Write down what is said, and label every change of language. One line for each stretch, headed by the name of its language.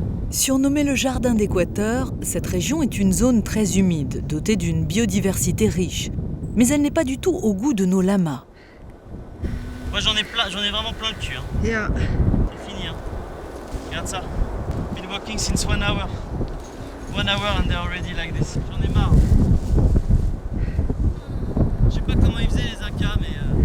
French: Surnommée le jardin d'Équateur, cette région est une zone très humide, dotée d'une biodiversité riche. Mais elle n'est pas du tout au goût de nos lamas. Moi j'en ai vraiment plein le cul. Hein.
English: Yeah.
French: C'est fini. Hein. Regarde ça.
English: Been walking since 1 hour. 1 hour and they're already like this.
French: J'en ai marre. Je sais pas comment ils faisaient les Incas, mais...